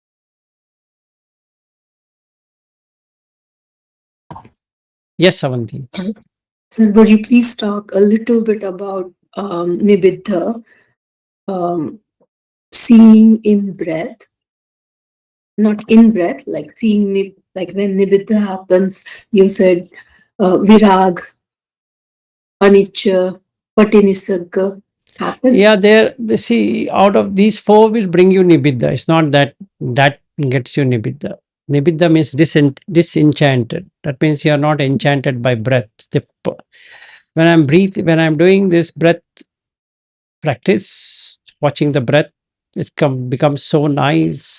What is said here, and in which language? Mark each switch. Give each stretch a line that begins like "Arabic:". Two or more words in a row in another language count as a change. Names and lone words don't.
English: Yes, Avanti. So would you please talk a little bit about Nibida, seeing in breath, not in breath, like seeing, like when Nibida happens, you said
Pali: virag, anicca, patinisagga
English: happens. Yeah, they see out of these four will bring you Nibida. It's not that gets you Nibida. Nibida means disenchanted. That means you are not enchanted by breath. When I'm doing this breath practice, watching the breath, it becomes so nice.